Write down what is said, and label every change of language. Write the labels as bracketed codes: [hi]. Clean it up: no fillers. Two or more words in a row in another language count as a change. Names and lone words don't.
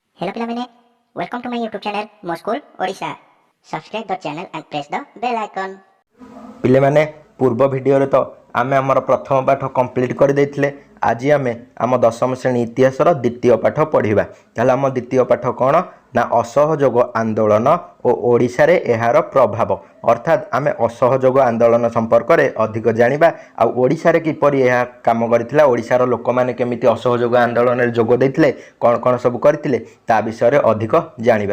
[en] Hello ପିଲାମାନେ, welcome to my YouTube channel ମୋ ସ୍କୁଲ ଓଡ଼ିଶା। Subscribe the channel and press the bell icon। [or] ପିଲାମାନେ ପୂର୍ବ ଭିଡ଼ିଓରେ ତ ଆମେ ଆମର ପ୍ରଥମ ପାଠ କମ୍ପ୍ଲିଟ୍ କରିଦେଇଥିଲେ। ଆଜି ଆମେ ଆମ ଦଶମ ଶ୍ରେଣୀ ଇତିହାସର ଦ୍ୱିତୀୟ ପାଠ ପଢ଼ିବା। ତାହେଲେ ଆମ ଦ୍ୱିତୀୟ ପାଠ କ'ଣ ନା ଅସହଯୋଗ ଆନ୍ଦୋଳନ ଓ ଓଡ଼ିଶାରେ ଏହାର ପ୍ରଭାବ। ଅର୍ଥାତ୍ ଆମେ ଅସହଯୋଗ ଆନ୍ଦୋଳନ ସମ୍ପର୍କରେ ଅଧିକ ଜାଣିବା ଆଉ ଓଡ଼ିଶାରେ କିପରି ଏହା କାମ କରିଥିଲା, ଓଡ଼ିଶାର ଲୋକମାନେ କେମିତି ଅସହଯୋଗ ଆନ୍ଦୋଳନରେ ଯୋଗ ଦେଇଥିଲେ, କ'ଣ କ'ଣ ସବୁ କରିଥିଲେ ତା ବିଷୟରେ ଅଧିକ ଜାଣିବା।